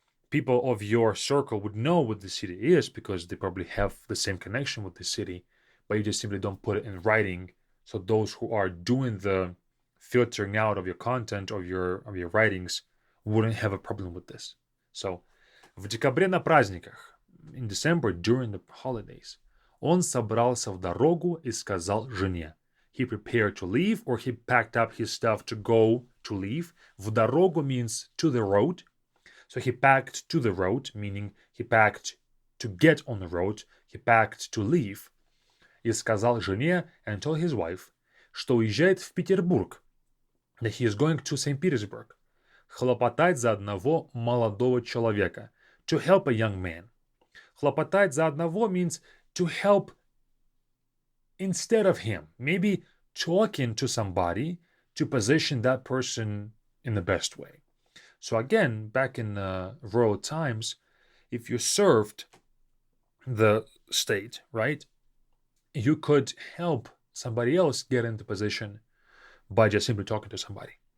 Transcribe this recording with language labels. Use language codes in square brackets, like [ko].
[en] People of your circle would know what the city is because they probably have the same connection with the city, but you just simply don't put it in writing. So those who are doing the filtering out of your content, of your writings, wouldn't have a problem with this. [ru] So, в декабре на праздниках, [en] in December, during the holidays, [ru] он собрался в дорогу и сказал жене. [en] He prepared to leave, or he packed up his stuff to go to leave. [ru] В дорогу [en] means to the road. So he packed to the road, meaning he packed to get on the road. He packed to leave. [ru] И сказал жене, [en] and told his wife, [ru] что уезжает в Петербург, [en] that he is going to St. Petersburg. [ru] Хлопотать за одного молодого человека. [en] To help a young man. [ru] Хлопотать за одного [en] means to help instead of him. Maybe talking to somebody to position that person in the best way. So again, back in royal times, if you served the state, right, you could help somebody else get into position by just simply talking to somebody.